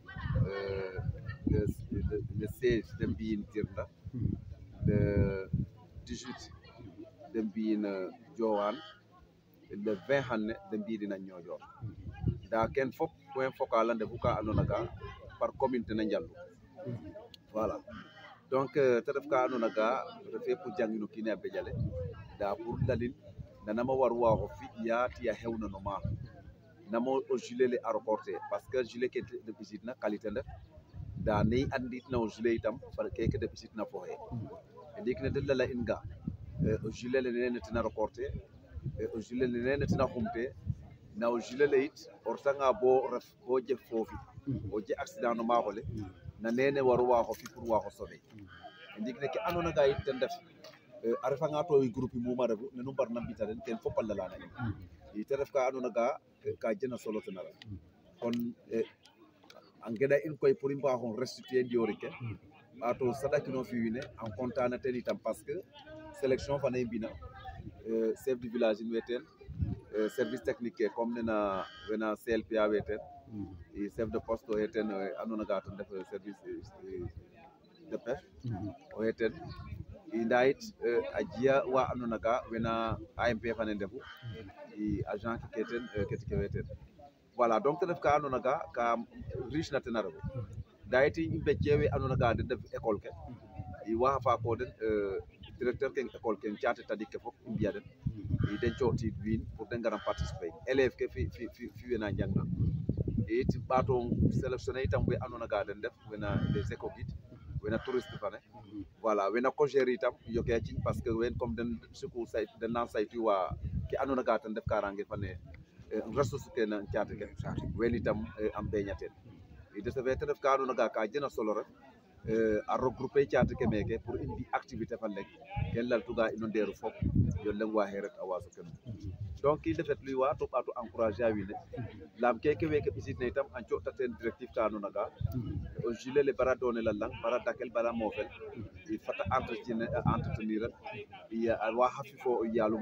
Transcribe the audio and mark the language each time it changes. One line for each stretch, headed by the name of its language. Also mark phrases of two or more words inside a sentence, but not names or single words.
Serer: le 16 de mbiyin Tirnda le 18 de mbiyin Diowane le 20 xanne de mbiyidina Niodior nda ken fop
French: point focal
Serer: a ndefu ka andoona ga
French: par commune
Serer: tena njallu
French: voilà donc
Serer: te ref ka andoona ga refe pour jangin o kiin a Badiale nda pour lalin nanama war waago fi'ya tiya xewna no ma namo o gilet le a reporter
French: parce que
Serer: gilet ke de ɓisitna qualité ndef nda ne i anditna o gilet itam par keke de ɓisitna fo xe ndiik ne de lala in ga o gilet le nene tena reporter o gilet le nene tena xumte na o gilet le yit o retanga bo ref bo jeg foofi o jeg accident no maaxo le na nene waru waaxo fi pour waaxo sauver ndiik ne ke andoona ga yit ten ref a refanga to groupe muma refu nenu mbarna mbita den ten fop a lalana in i te ref ka andoona ga ka jena solo ten a ref kon a ngeɗa in koy pour i mbaaxo restituer Ndiori ke ɓaato saɗakino fi wiin we en content ten itam
French: parce que
Serer: sélection fana i mbina
French: chef du village
Serer: in way teen
French: service technique
Serer: ke comme nena wena CLPA way teen i
French: chef de poste
Serer: oxey teen andoona ga ten ref service
French: de pêche
Serer: oxey teen i nda yit a jiya wa andoona ga wena AMP fane ndefu i agent ke teen keti ke way teen
French: voilà donc
Serer: te ref ka andoona ga ka riche na ten a refu nda yit i mbecce we andoona ga den ndef école ke i waxa faako den directeur ke école ke caate tadik ke fop i mbi'a den i den cooxtiid wiin pour de ngara participer élève ke fi wena njangna it ɓaato sélectionner itam we andoona ga den ndef wena
French: les éco guide
Serer: wena touriste fane voilà wena cogère itam yoke a ciiñ
French: parce que
Serer: wen comme den suku say den na saytuwa ke andoona ga ten ndef karange fane ressource ke na caate ke wen itam a mbeña teen i
French: de ce fait
Serer: te ref ka andoona ga ka jena solo rek a regrouper caate ke meke pour i mbi activité fa leŋ ken laltuga ino ndeeru fop yo leŋ waxe rek a waaso ken donc i ndefetluy wa to ɓaato encourager a wiin we laam keke weke ɓisitna itam a cooɗta teen directive ka andoona ga o gilet le bara doonel a lang bara dakel bara moofel i fata entretenir an a wa xafi fo yaalum